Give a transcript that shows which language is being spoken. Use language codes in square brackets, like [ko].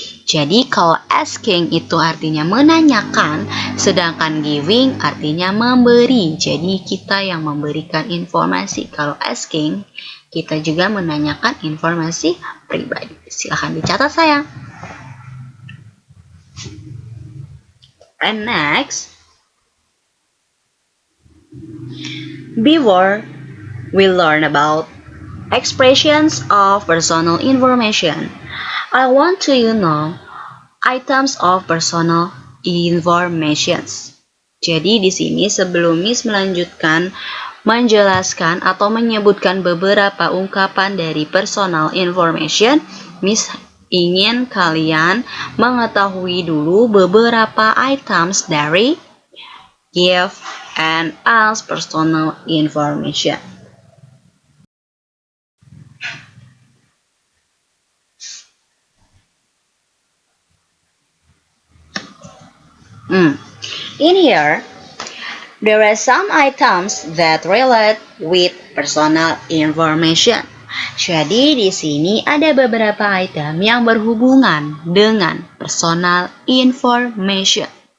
[id] Jadi kalau asking itu artinya menanyakan, sedangkan giving artinya memberi. Jadi kita yang memberikan informasi. Kalau asking, kita juga menanyakan informasi pribadi. Silahkan dicatat sayang. [en] And next, before we learn about expressions of personal information, I want to know items of personal informations. [id] Jadi di sini sebelum Miss melanjutkan menjelaskan atau menyebutkan beberapa ungkapan dari personal information, Miss ingin kalian mengetahui dulu beberapa items dari [en] give and ask personal information. In here, there are some items that relate with personal information. [id] Jadi di sini ada beberapa item yang berhubungan dengan personal information.